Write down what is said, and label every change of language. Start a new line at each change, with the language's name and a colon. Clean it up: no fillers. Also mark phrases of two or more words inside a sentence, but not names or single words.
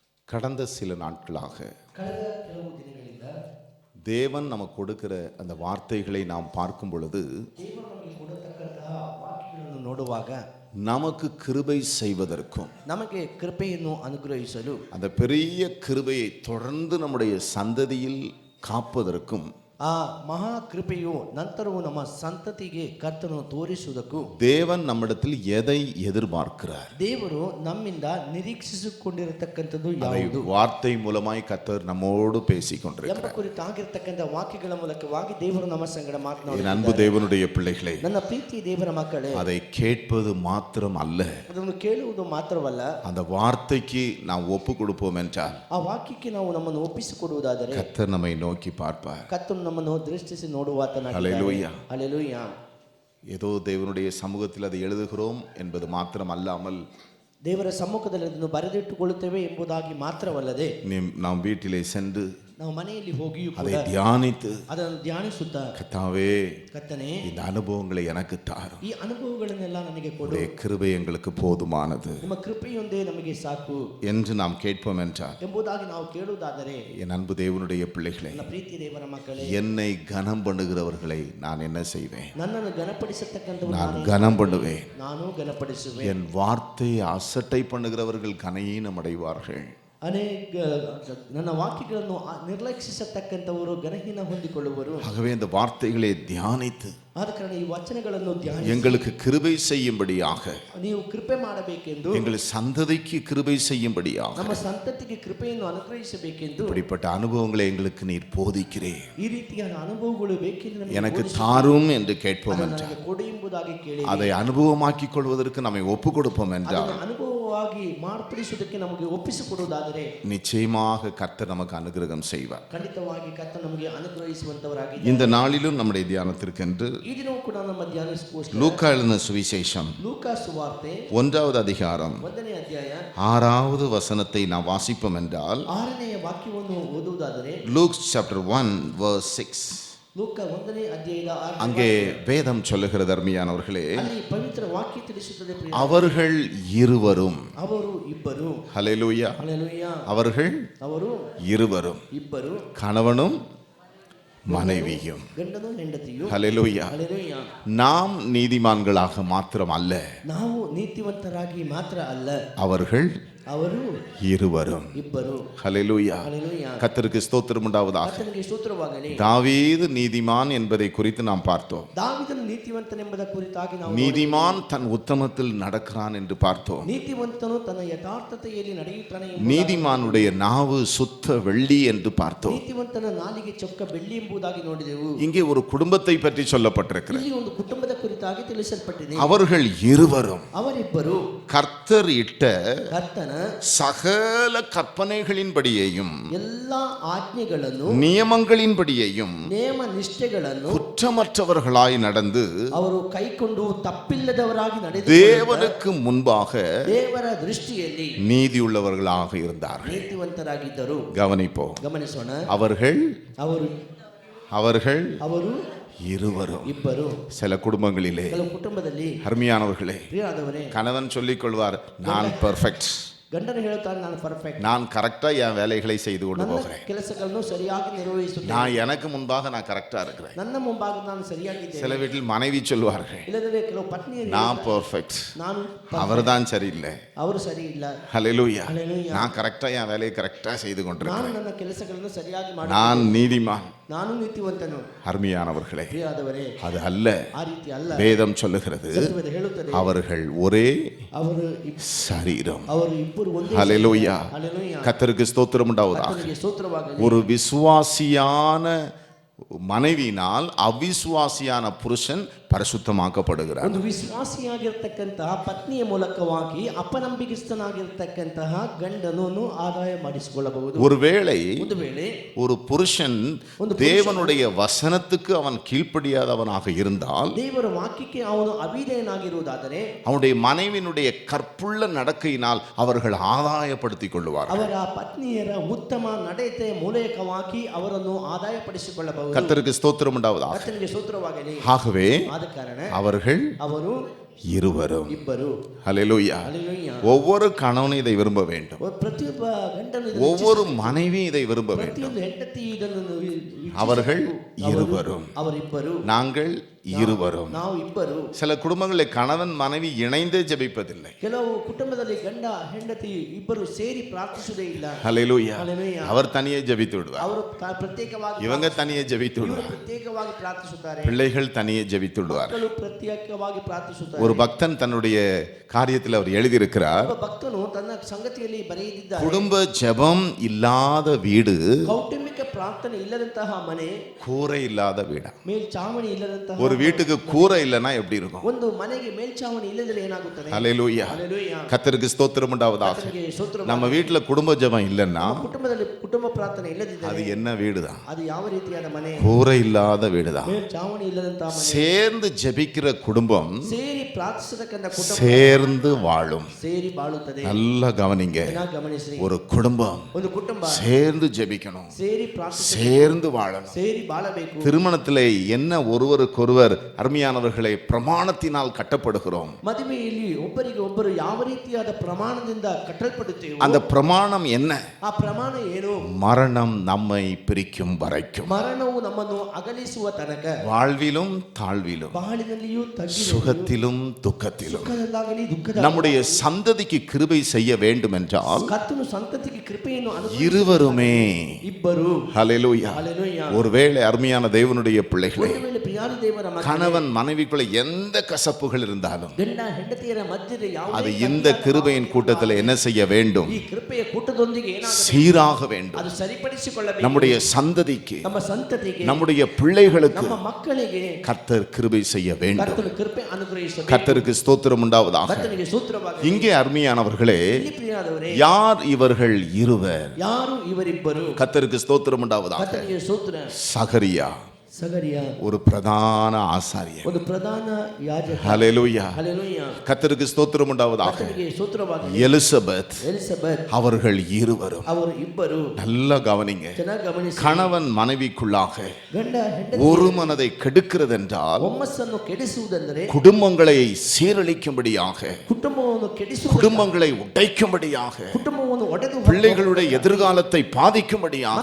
Tamil: கடந்த சில நாட்களாக
Kannada: ಕಳೆದ ಕೆಲವು ದಿನಗಳಿಂದ
Tamil: தேவன் நமக்கு கொடுக்கிற அந்த வார்த்தைகளை நாம் பார்க்கும் பொழுது
Kannada: ದೇವರು ನಮಗೆ ಕೊಡತಕ್ಕಂತಹ ವಾಕ್ಯಗಳನ್ನು ನೋಡುವಾಗ
Tamil: நமக்கு கிருபை செய்வதற்கும்
Kannada: ನಮಗೆ ಕೃಪೆಯನ್ನು ಅನುಗ್ರಹಿಸಲು
Tamil: அந்த பெரிய கிருபையை தொடர்ந்து நம்முடைய சந்ததியில் காப்பதற்கும்
Kannada: ಆ ಮಹಾ ಕೃಪೆಯು ನಂತರವೂ ನಮ್ಮ ಸಂತತಿಗೆ ಕರ್ತನು ತೋರಿಸುವುದಕ್ಕೂ
Tamil: தேவன் நம்மிடத்தில் எதை எதிர்பார்க்கிறார்
Kannada: ದೇವರು ನಮ್ಮಿಂದ ನಿರೀಕ್ಷಿಸಿಕೊಂಡಿರತಕ್ಕಂಥದ್ದು
Tamil: அதை
Kannada: ಯಾವುದು
Tamil: வார்த்தை மூலமாய் கர்த்தர் நம்மோடு பேசிக்
Kannada: ಎಂಬ
Tamil: கொண்டிருக்கிறார்.
Kannada: ಕುರಿತಾಗಿರ್ತಕ್ಕಂಥ ವಾಕ್ಯಗಳ ಮೂಲಕವಾಗಿ ದೇವರು ನಮ್ಮ ಸಂಗಡ
Tamil: என்
Kannada: ಮಾತನಾಡುತ್ತಾರೆ.
Tamil: அன்பு தேவனுடைய பிள்ளைகளே,
Kannada: ನನ್ನ ಪ್ರೀತಿ ದೇವರ ಮಕ್ಕಳೇ,
Tamil: அதை கேட்பது மாத்திரம் அல்ல,
Kannada: ಅದನ್ನು ಕೇಳುವುದು ಮಾತ್ರವಲ್ಲ,
Tamil: அந்த வார்த்தைக்கு நாம் ஒப்பு கொடுப்போம் என்றால்
Kannada: ಆ ವಾಕ್ಯಕ್ಕೆ ನಾವು ನಮ್ಮನ್ನು ಒಪ್ಪಿಸಿಕೊಡುವುದಾದರೆ
Tamil: கர்த்தர் நம்மை நோக்கி பார்ப்பார்.
Kannada: ಕರ್ತನು ನಮ್ಮನ್ನು ದೃಷ್ಟಿಸಿ ನೋಡುವಾತನಾಗಿದ್ದಾನೆ.
Tamil: ஹல்லேலூயா.
Kannada: ಹಲ್ಲೆಲೂಯಾ.
Tamil: ஏதோ தேவனுடைய சமூகத்தில் அதை எழுதுகிறோம் என்பது மாத்திரம் அல்லாமல்
Kannada: ದೇವರ ಸಮ್ಮುಖದಲ್ಲಿ ಅದನ್ನು ಬರೆದಿಟ್ಟುಕೊಳ್ಳುತ್ತೇವೆ ಎಂಬುದಾಗಿ ಮಾತ್ರವಲ್ಲದೆ
Tamil: நாம் வீட்டிலே சென்று
Kannada: ನಾವು ಮನೆಯಲ್ಲಿ ಹೋಗಿಯೂ
Tamil: அதை
Kannada: ಕೂಡ
Tamil: தியானித்து
Kannada: ಅದನ್ನು ಧ್ಯಾನಿಸುತ್ತಾ
Tamil: கர்த்தாவே
Kannada: ಕರ್ತನೇ
Tamil: இந்த அனுபவங்களை எனக்கு தாரும்,
Kannada: ಈ ಅನುಭವಗಳನ್ನೆಲ್ಲ ನನಗೆ ಕೊಡು,
Tamil: உடைய கிருபை எங்களுக்கு போதுமானது
Kannada: ನಿಮ್ಮ ಕೃಪೆಯೊಂದೇ ನಮಗೆ ಸಾಕು
Tamil: என்று நாம் கேட்போம் என்றால்
Kannada: ಎಂಬುದಾಗಿ ನಾವು ಕೇಳುವುದಾದರೆ,
Tamil: என் அன்பு தேவனுடைய பிள்ளைகளே,
Kannada: ನನ್ನ ಪ್ರೀತಿ ದೇವರ ಮಕ್ಕಳೇ,
Tamil: என்னை கனம் பண்ணுகிறவர்களை நான் என்ன செய்வேன்?
Kannada: ನನ್ನನ್ನು ಗಣಪಡಿಸತಕ್ಕಂಥವರು
Tamil: நான் கனம் பண்ணுவேன்.
Kannada: ನಾನು ಗಣಪಡಿಸುವೆ.
Tamil: என் வார்த்தையை அசட்டை பண்ணுகிறவர்கள் கனையீனம் அடைவார்கள்.
Kannada: ಅನೇಕ ನನ್ನ ವಾಕ್ಯಗಳನ್ನು ನಿರ್ಲಕ್ಷಿಸತಕ್ಕಂಥವರು ಗಣಹೀನ ಹೊಂದಿಕೊಳ್ಳುವರು.
Tamil: ஆகவே இந்த வார்த்தைகளை தியானித்து
Kannada: ಆದ ಕಾರಣ ಈ ವಚನಗಳನ್ನು ಧ್ಯಾನಿಸಿ
Tamil: எங்களுக்கு கிருபை செய்யும்படியாக,
Kannada: ನೀವು ಕೃಪೆ ಮಾಡಬೇಕೆಂದು,
Tamil: எங்கள் சந்ததிக்கு கிருபை செய்யும்படியாக
Kannada: ನಮ್ಮ ಸಂತತಿಗೆ ಕೃಪೆಯನ್ನು ಅನುಗ್ರಹಿಸಬೇಕೆಂದು
Tamil: இப்படிப்பட்ட அனுபவங்களை எங்களுக்கு நீர் போதிக்கிறேன்,
Kannada: ಈ ರೀತಿಯಾದ ಅನುಭವಗಳು ಬೇಕೆಂದು ನಮಗೆ
Tamil: எனக்கு
Kannada: ಬೋಧಿಸಿ,
Tamil: தாரும் என்று கேட்போம்
Kannada: ಅದನ್ನು
Tamil: என்றால்,
Kannada: ನನಗೆ ಕೊಡು ಎಂಬುದಾಗಿ ಕೇಳಿ
Tamil: அதை அனுபவமாக்கிக் கொள்வதற்கு நம்மை ஒப்பு கொடுப்போம் என்றால்
Kannada: ಅದನ್ನು ಅನುಭವವಾಗಿ ಮಾರ್ಪಡಿಸುವುದಕ್ಕೆ ನಮಗೆ ಒಪ್ಪಿಸಿಕೊಡುವುದಾದರೆ
Tamil: நிச்சயமாக கர்த்தர் நமக்கு அனுகிரகம் செய்வார்.
Kannada: ಖಂಡಿತವಾಗಿ ಕರ್ತನು ನಮಗೆ ಅನುಗ್ರಹಿಸುವಂತವರಾಗಿ
Tamil: இந்த நாளிலும் நம்முடைய தியானத்திற்கென்று
Kannada: ಈ ದಿನವೂ ಕೂಡ ನಮ್ಮ ಧ್ಯಾನಿಸೋಸ್ಕರ
Tamil: லூக்கா எழுதின சுவிசேஷம்
Kannada: ಲೂಕಾ ಸುವಾರ್ತೆ
Tamil: 1வது அதிகாரம்
Kannada: 1ನೇ ಅಧ್ಯಾಯ
Tamil: 6வது வசனத்தை நாம் வாசிப்போம் என்றால்,
Kannada: 6ನೇ ವಾಕ್ಯವನ್ನು ಓದುವುದಾದರೆ
English: Luke chapter 1 verse 6,
Kannada: ಲೂಕ 1ನೇ ಅಧ್ಯಾಯದ 6ನೇ
Tamil: அங்கே வேதம் சொல்லுகிறது அருமையானவர்களே,
Kannada: ಅಲ್ಲಿ ಪವಿತ್ರ ವಾಕ್ಯ ತಿಳಿಸುತ್ತದೆ ಪ್ರಿಯ.
Tamil: அவர்கள் இருவரும்,
Kannada: ಅವರು ಇಬ್ಬರು,
Tamil: ஹல்லேலூயா,
Kannada: ಹಲ್ಲೆಲೂಯಾ,
Tamil: அவர்கள்
Kannada: ಅವರು
Tamil: இருவரும்,
Kannada: ಇಬ್ಬರು,
Tamil: கணவனும் மனைவியும்,
Kannada: ಗಂಡನು ಹೆಂಡತಿಯು,
Tamil: ஹல்லேலூயா,
Kannada: ಹಲ್ಲೆಲೂಯಾ.
Tamil: நாம் நீதிமான்களாக மாத்திரம் அல்ல,
Kannada: ನಾವು ನೀತಿವಂತರಾಗಿ ಮಾತ್ರ ಅಲ್ಲ,
Tamil: அவர்கள்
Kannada: ಅವರು
Tamil: இருவரும்,
Kannada: ಇಬ್ಬರು,
Tamil: ஹல்லேலூயா.
Kannada: ಹಲ್ಲೆಲೂಯಾ.
Tamil: கர்த்தருக்கு ஸ்தோத்திரம் உண்டாவதாக.
Kannada: ಕರ್ತನಿಗೆ ಸ್ತೋತ್ರವಾಗಲಿ.
Tamil: தாவீது நீதிமான் என்பதை குறித்து நாம் பார்த்தோம்.
Kannada: ದಾವೀದನು ನೀತಿವಂತನೆಂಬುದ ಕುರಿತಾಗಿ ನಾವು
Tamil: நீதிமான் தன் உத்தமத்தில் நடக்கிறான் என்று பார்த்தோம்.
Kannada: ನೀತಿವಂತನು ತನ್ನ ಯಥಾರ್ಥತೆಯಲ್ಲಿ ನಡೆಯುತ್ತಾನೆ ಎಂಬುದಾಗಿ,
Tamil: நீதிமானுடைய நாவு சுத்த வெள்ளி என்று பார்த்தோம்.
Kannada: ನೀತಿವಂತನ ನಾಲಿಗೆ ಚೊಕ್ಕ ಬೆಳ್ಳಿ ಎಂಬುದಾಗಿ ನೋಡಿದೆವು.
Tamil: இங்கே ஒரு குடும்பத்தை பற்றி சொல்லப்பட்டிருக்கிறது.
Kannada: ಇಲ್ಲಿ ಒಂದು ಕುಟುಂಬದ ಕುರಿತಾಗಿ ತಿಳಿಸಲ್ಪಟ್ಟಿದೆ.
Tamil: அவர்கள் இருவரும்
Kannada: ಅವರಿಬ್ಬರು
Tamil: கர்த்தர் இட்ட
Kannada: ಕರ್ತನ
Tamil: சகல கற்பனைகளின்படியேயும்
Kannada: ಎಲ್ಲಾ ಆಜ್ಞೆಗಳನ್ನು
Tamil: நியமங்களின்படியேயும்
Kannada: ನೇಮ ನಿಷ್ಠೆಗಳನ್ನು
Tamil: குற்றமற்றவர்களாய் நடந்து
Kannada: ಅವರು ಕೈಕೊಂಡು ತಪ್ಪಿಲ್ಲದವರಾಗಿ ನಡೆದು
Tamil: தேவனுக்கு முன்பாக
Kannada: ದೇವರ ದೃಷ್ಟಿಯಲ್ಲಿ
Tamil: நீதியுள்ளவர்களாக இருந்தார்கள்.
Kannada: ನೀತಿವಂತರಾಗಿದ್ದರು.
Tamil: கவனிப்போம்.
Kannada: ಗಮನಿಸೋಣ.
Tamil: அவர்கள்
Kannada: ಅವರು
Tamil: அவர்கள் இருவரும்.
Kannada: ಇಬ್ಬರು.
Tamil: சில குடும்பங்களிலே,
Kannada: ಕೆಲವು ಕುಟುಂಬದಲ್ಲಿ
Tamil: அருமையானவர்களே,
Kannada: ಪ್ರಿಯರಾದವರೇ,
Tamil: கணவன் சொல்லிக் கொள்வார், நான் பெர்ஃபெக்ட்,
Kannada: ಗಂಡನು ಹೇಳುತ್ತಾನೆ ನಾನು ಪರ್ಫೆಕ್ಟ್,
Tamil: நான் கரெக்டா என் வேலைகளை செய்து கொண்டு
Kannada: ನನ್ನ
Tamil: போகிறேன்,
Kannada: ಕೆಲಸಗಳನ್ನು ಸರಿಯಾಗಿ ನಿರ್ವಹಿಸುತ್ತೇನೆ,
Tamil: நான் எனக்கு முன்பாக நான் கரெக்டா இருக்கிறேன்.
Kannada: ನನ್ನ ಮುಂಭಾಗ ನಾನು ಸರಿಯಾಗಿದ್ದೇನೆ.
Tamil: சில வீட்டில் மனைவி சொல்வார்கள்,
Kannada: ಇಲ್ಲದ್ರೆ ಕೆಲವು ಪತ್ನಿಯರು
Tamil: நான் பெர்ஃபெக்ட்,
Kannada: ನಾನು
Tamil: அவர்தான் சரியில்லை,
Kannada: ಅವರು ಸರಿ ಇಲ್ಲ,
Tamil: ஹல்லேலூயா,
Kannada: ஹல்லேலூயா.
Tamil: நான் கரெக்டா என் வேலையை கரெக்டா செய்து
Kannada: ನಾನು
Tamil: கொண்டிருக்கிறேன்,
Kannada: ನನ್ನ ಕೆಲಸಗಳನ್ನು ಸರಿಯಾಗಿ ಮಾಡಿ,
Tamil: நான் நீதிமான்.
Kannada: ನಾನು ನೀತಿವಂತನು.
Tamil: அருமையானவர்களே,
Kannada: ಪ್ರಿಯರಾದವರೇ,
Tamil: அது அல்ல.
Kannada: ಆ ರೀತಿ ಅಲ್ಲ.
Tamil: வேதம் சொல்லுகிறது,
Kannada: ಸತ್ಯವೇದ ಹೇಳುತ್ತದೆ,
Tamil: அவர்கள் ஒரே
Kannada: ಅವರು
Tamil: சரீரம்.
Kannada: ಅವರು ಇಬ್ಬರು ಒಂದೇ.
Tamil: ஹல்லேலூயா.
Kannada: ಹಲ್ಲೆಲೂಯಾ.
Tamil: கர்த்தருக்கு ஸ்தோத்திரம் உண்டாவதாக.
Kannada: ಕರ್ತನಿಗೆ ಸ್ತೋತ್ರವಾಗಲಿ.
Tamil: ஒரு விசுவாசியான மனைவியினால் அவிசுவாசியான புருஷன் பரிசுத்தமாக்கப்படுகிறார்.
Kannada: ಒಂದು ವಿಶ್ವಾಸಿಯಾಗಿರ್ತಕ್ಕಂತಹ ಪತ್ನಿಯ ಮೂಲಕವಾಗಿ ಅಪನಂಬಿಕಸ್ಥನಾಗಿರ್ತಕ್ಕಂತಹ ಗಂಡನನ್ನು ಆದಾಯ ಮಾಡಿಸಿಕೊಳ್ಳಬಹುದು.
Tamil: ஒருவேளை
Kannada: ಒಂದು ವೇಳೆ
Tamil: ஒரு புருஷன் தேவனுடைய வசனத்துக்கு அவன் கீழ்ப்படியாதவனாக இருந்தால்,
Kannada: ದೇವರ ವಾಕ್ಯಕ್ಕೆ ಅವನು ಅವಿಧೇಯನಾಗಿರುವುದಾದರೆ,
Tamil: அவனுடைய மனைவியினுடைய கற்புள்ள நடக்கையினால் அவர்கள் ஆதாயப்படுத்திக் கொள்வார்கள்.
Kannada: ಅವರ ಪತ್ನಿಯರ ಉತ್ತಮ ನಡತೆಯ ಮೂಲಕವಾಗಿ ಅವರನ್ನು ಆದಾಯಪಡಿಸಿಕೊಳ್ಳಬಹುದು.
Tamil: கர்த்தருக்கு ஸ்தோத்திரம் உண்டாவதாக.
Kannada: ಕರ್ತನಿಗೆ ಸ್ತೋತ್ರವಾಗಲಿ.
Tamil: ஆகவே
Kannada: ಆದ ಕಾರಣ
Tamil: அவர்கள்
Kannada: ಅವರು
Tamil: இருவரும்.
Kannada: ಇಬ್ಬರು.
Tamil: ஹல்லேலூயா.
Kannada: ಹಲ್ಲೆಲೂಯಾ.
Tamil: ஒவ்வொரு கணவனும் இதை விரும்ப வேண்டும்.
Kannada: ಪ್ರತಿಯೊಬ್ಬ ಗಂಡನು ಇದನ್ನು
Tamil: ஒவ்வொரு மனைவியும் இதை விரும்ப வேண்டும்.
Kannada: ಪ್ರತಿಯೊಂದು ಹೆಂಡತಿ ಇದನ್ನು ಇಚ್ಛಿಸಬೇಕು.
Tamil: அவர்கள் இருவரும்,
Kannada: ಅವರಿಬ್ಬರು,
Tamil: நாங்கள் இருவரும்.
Kannada: ನಾವು ಇಬ್ಬರು.
Tamil: சில குடும்பங்களில் கணவன் மனைவி இணைந்தே ஜெபிப்பதில்லை.
Kannada: ಕೆಲವು ಕುಟುಂಬದಲ್ಲಿ ಗಂಡ ಹೆಂಡತಿ ಇಬ್ಬರು ಸೇರಿ ಪ್ರಾರ್ಥಿಸುವುದೇ ಇಲ್ಲ.
Tamil: ஹல்லேலூயா.
Kannada: ಹಲ್ಲೆಲೂಯಾ.
Tamil: அவர் தனியே ஜெபித்து விடுவார்,
Kannada: ಅವರು ಪ್ರತ್ಯೇಕವಾಗಿ
Tamil: இவங்க தனியே ஜெபித்து
Kannada: ಇವರು
Tamil: விடுவார்,
Kannada: ಪ್ರತ್ಯೇಕವಾಗಿ ಪ್ರಾರ್ಥಿಸುತ್ತಾರೆ,
Tamil: பிள்ளைகள் தனியே ஜெபித்து விடுவார்.
Kannada: ಮಕ್ಕಳು ಪ್ರತ್ಯೇಕವಾಗಿ ಪ್ರಾರ್ಥಿಸುತ್ತಾರೆ.
Tamil: ஒரு பக்தன் தன்னுடைய காரியத்தில் அவர் எழுதியிருக்கிறார்,
Kannada: ಒಬ್ಬ ಭಕ್ತನು ತನ್ನ ಸಂಗತಿಯಲ್ಲಿ ಬರೆದಿದ್ದಾರೆ,
Tamil: குடும்ப ஜெபம் இல்லாத வீடு
Kannada: ಕೌಟುಂಬಿಕ ಪ್ರಾರ್ಥನೆ ಇಲ್ಲದಂತಹ ಮನೆ
Tamil: கூரை இல்லாத வீடா.
Kannada: ಮೇಲ್ಚಾವಣಿ ಇಲ್ಲದಂತಹ
Tamil: ஒரு வீட்டுக்கு கூரை இல்லைன்னா எப்படி இருக்கும்?
Kannada: ಒಂದು ಮನೆಗೆ ಮೇಲ್ಚಾವಣಿ ಇಲ್ಲದ್ರೆ ಏನಾಗುತ್ತದೆ?
Tamil: ஹல்லேலூயா.
Kannada: ಹಲ್ಲೆಲೂಯಾ.
Tamil: கர்த்தருக்கு ஸ்தோத்திரம் உண்டாவதாக.
Kannada: ಕರ್ತನಿಗೆ ಸ್ತೋತ್ರ.
Tamil: நம்ம வீட்டுல குடும்ப ஜெபம் இல்லைன்னா
Kannada: ನಮ್ಮ ಕುಟುಂಬದಲ್ಲಿ ಕುಟುಂಬ ಪ್ರಾರ್ಥನೆ ಇಲ್ಲದಿದ್ದರೆ
Tamil: அது என்ன வீடுதான்?
Kannada: ಅದು ಯಾವ ರೀತಿಯಾದ ಮನೆ?
Tamil: கூரை இல்லாத வீடுதான்.
Kannada: ಮೇಲ್ಚಾವಣಿ ಇಲ್ಲದಂತಹ ಮನೆ.
Tamil: சேர்ந்து ஜெபிக்கிற குடும்பம்
Kannada: ಸೇರಿ ಪ್ರಾರ್ಥಿಸತಕ್ಕಂಥ ಕುಟುಂಬ
Tamil: சேர்ந்து வாழும்.
Kannada: ಸೇರಿ ಬಾಳುತ್ತದೆ.
Tamil: நல்லா கவனிங்க,
Kannada: ಚೆನ್ನಾಗಿ ಗಮನಿಸಿ.
Tamil: ஒரு குடும்பம்
Kannada: ಒಂದು ಕುಟುಂಬ
Tamil: சேர்ந்து ஜெபிக்கணும்,
Kannada: ಸೇರಿ ಪ್ರಾರ್ಥಿಸ,
Tamil: சேர்ந்து வாழணும்.
Kannada: ಸೇರಿ ಬಾಳಬೇಕು.
Tamil: திருமணத்திலே என்ன ஒருவருக்கொருவர் அருமையானவர்களை பிரமாணத்தினால் கட்டப்படுகிறோம்.
Kannada: ಮದುವೆಯಲ್ಲಿ ಒಬ್ಬರಿಗೆ ಒಬ್ಬರು ಯಾವ ರೀತಿಯಾದ ಪ್ರಮಾಣದಿಂದ ಕಟ್ಟಲ್ಪಡುತ್ತೇವೆ.
Tamil: அந்த பிரமாணம் என்ன?
Kannada: ಆ ಪ್ರಮಾಣ ಏನು?
Tamil: மரணம் நம்மை பிரிக்கும் வரைக்கும்,
Kannada: ಮರಣವು ನಮ್ಮನ್ನು ಅಗಲಿಸುವ ತನಕ,
Tamil: வாழ்விலும் தாழ்விலும்,
Kannada: ಬಾಳಿನಲ್ಲಿಯೂ ತಗ್ಗಿನಲ್ಲಿಯೂ,
Tamil: சுகத்திலும் துக்கத்திலும்
Kannada: ಸುಖದಲ್ಲಾಗಲಿ ದುಃಖದ,
Tamil: நம்முடைய சந்ததிக்கு கிருபை செய்ய வேண்டும் என்றால்
Kannada: ಕರ್ತನು ಸಂತತಿಗೆ ಕೃಪೆಯನ್ನು ಅನುಗ್ರಹಿಸಿ
Tamil: இருவருமே.
Kannada: ಇಬ್ಬರು.
Tamil: ஹல்லேலூயா.
Kannada: ಹಲ್ಲೆಲೂಯಾ.
Tamil: ஒருவேளை அருமையான தேவனுடைய பிள்ளைகளே,
Kannada: ಒಂದು ವೇಳೆ ಪ್ರಿಯಾದ ದೇವರ ಮಕ್ಕಳೇ,
Tamil: கணவன் மனைவிக்குள்ள எந்த கசப்புகள் இருந்தாலும்
Kannada: ಗಂಡ ಹೆಂಡತಿಯರ ಮಧ್ಯೆ
Tamil: அது
Kannada: ಯಾವುದೇ
Tamil: இந்த கிருபையின் கூட்டத்தில் என்ன செய்ய வேண்டும்?
Kannada: ಈ ಕೃಪೆಯ ಕೂಟದೊಂದಿಗೆ ಏನಾಗಬೇಕು?
Tamil: சீராக வேண்டும்.
Kannada: ಅದು ಸರಿಪಡಿಸಿಕೊಳ್ಳಬೇಕು.
Tamil: நம்முடைய சந்ததிக்கு,
Kannada: ನಮ್ಮ ಸಂತತಿಗೆ,
Tamil: நம்முடைய பிள்ளைகளுக்கு
Kannada: ನಮ್ಮ ಮಕ್ಕಳಿಗೆ
Tamil: கர்த்தர் கிருபை செய்ய வேண்டும்.
Kannada: ಕರ್ತನು ಕೃಪೆ ಅನುಗ್ರಹಿಸಬೇಕು.
Tamil: கர்த்தருக்கு ஸ்தோத்திரம் உண்டாவதாக.
Kannada: ಕರ್ತನಿಗೆ ಸ್ತೋತ್ರವಾಗಲಿ.
Tamil: இங்கே அருமையானவர்களே,
Kannada: ಇಲ್ಲಿ ಪ್ರಿಯರಾದವರೇ,
Tamil: யார் இவர்கள் இருவர்?
Kannada: ಯಾರು ಇವರಿಬ್ಬರು?
Tamil: கர்த்தருக்கு ஸ்தோத்திரம் உண்டாவதாக.
Kannada: ಕರ್ತನಿಗೆ ಸ್ತೋತ್ರ.
Tamil: சகரியா
Kannada: ಸಗರಿಯ
Tamil: ஒரு பிரதான ஆசாரியர்.
Kannada: ಒಂದು ಪ್ರಧಾನ ಯಾಜಕ.
Tamil: ஹல்லேலூயா.
Kannada: ಹಲ್ಲೆಲೂಯಾ.
Tamil: கர்த்தருக்கு ஸ்தோத்திரம் உண்டாவதாக.
Kannada: ಕರ್ತನಿಗೆ ಸ್ತೋತ್ರವಾಗಲಿ.
Tamil: எலிசபெத்
Kannada: ಎಲಿಸಬೆತ್
Tamil: அவர்கள் இருவரும்.
Kannada: ಅವರು ಇಬ್ಬರು.
Tamil: நல்லா கவனிங்க,
Kannada: ಚೆನ್ನಾಗಿ ಗಮನಿಸಿ.
Tamil: கணவன் மனைவிக்குள்ளாக
Kannada: ಗಂಡ ಹೆಂಡತಿ
Tamil: ஒரு மனதை கெடுக்கிறதென்றால்,
Kannada: ಒಮ್ಮಸ್ಸನ್ನು ಕೆಡಿಸುವುದೆಂದರೆ,
Tamil: குடும்பங்களை சீரழிக்கும்படியாக,
Kannada: ಕುಟುಂಬವನ್ನು ಕೆಡಿಸುವ,
Tamil: குடும்பங்களை உடைக்கும்படியாக,
Kannada: ಕುಟುಂಬವನ್ನು ಒಡೆದು
Tamil: பிள்ளைகளுடைய எதிர்காலத்தை பாதிக்கும்படியாக